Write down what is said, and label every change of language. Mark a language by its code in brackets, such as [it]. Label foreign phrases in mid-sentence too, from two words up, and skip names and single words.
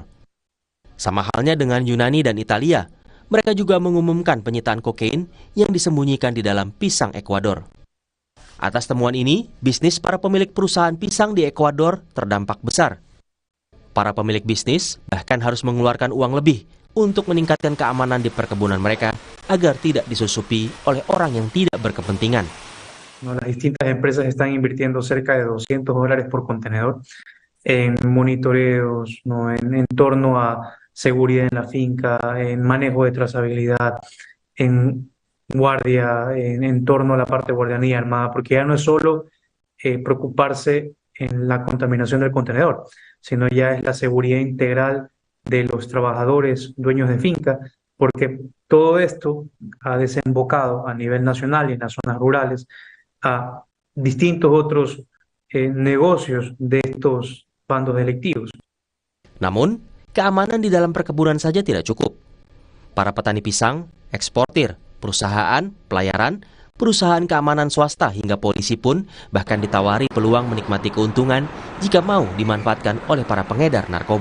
[id] Sama halnya dengan Yunani dan Italia, mereka juga mengumumkan penyitaan kokain yang disembunyikan di dalam pisang Ekuador. Atas temuan ini, bisnis para pemilik perusahaan pisang di Ekuador terdampak besar. Para pemilik bisnis bahkan harus mengeluarkan uang lebih untuk meningkatkan keamanan di perkebunan mereka agar tidak disusupi oleh orang yang tidak berkepentingan. [es] Las distintas empresas están invirtiendo cerca de $200 por contenedor en monitoreos, en torno a seguridad en la finca, en manejo de trazabilidad, en guardia, en torno a la parte de guardianía armada, porque ya no es solo preocuparse en la contaminación del contenedor, sino ya es la seguridad integral de los trabajadores, dueños de finca, porque todo esto ha desembocado a nivel nacional y en las zonas rurales a distintos otros negocios de estos bandos delictivos. [id] Namun, keamanan di dalam perkebunan saja tidak cukup. Para petani pisang, eksportir, perusahaan, pelayaran, perusahaan keamanan swasta hingga polisi pun bahkan ditawari peluang menikmati keuntungan jika mau dimanfaatkan oleh para pengedar narkoba.